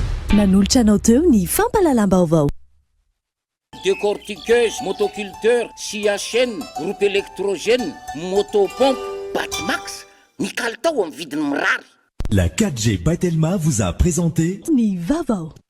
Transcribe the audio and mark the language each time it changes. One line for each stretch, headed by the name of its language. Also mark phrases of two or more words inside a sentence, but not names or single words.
Malagasy: nanolotra anao teo ny fampalalam-baovao.
French: Décortiqueuse, motoculteur, CHN, groupe électrogène, motopompe, Batmax,
Malagasy: ny kalitao amin'ny vidiny mirary.
French: La 4G by Telma vous a présenté
Malagasy: ny vaovao.